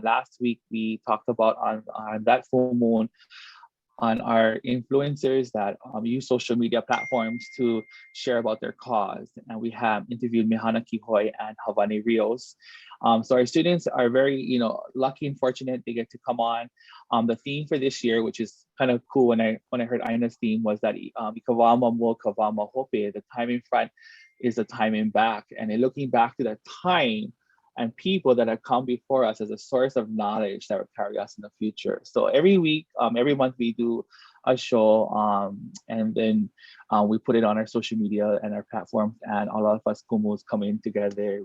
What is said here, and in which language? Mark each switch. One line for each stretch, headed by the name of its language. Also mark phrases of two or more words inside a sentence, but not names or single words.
English: Last week, we talked about on that full moon on our influencers that use social media platforms to share about their cause. And we have interviewed Mihana Kihoi and Havani Rios. So our students are very, lucky and fortunate they get to come on. The theme for this year, which is kind of cool when I heard Aina's theme, was that
Hawaiian: Ikawama mo kawama hope,
English: the time in front is the time in back. And in looking back to that time, and people that have come before us as a source of knowledge that will carry us in the future. So every week, every month we do a show, and then we put it on our social media and our platforms, and all of us kumos come in together.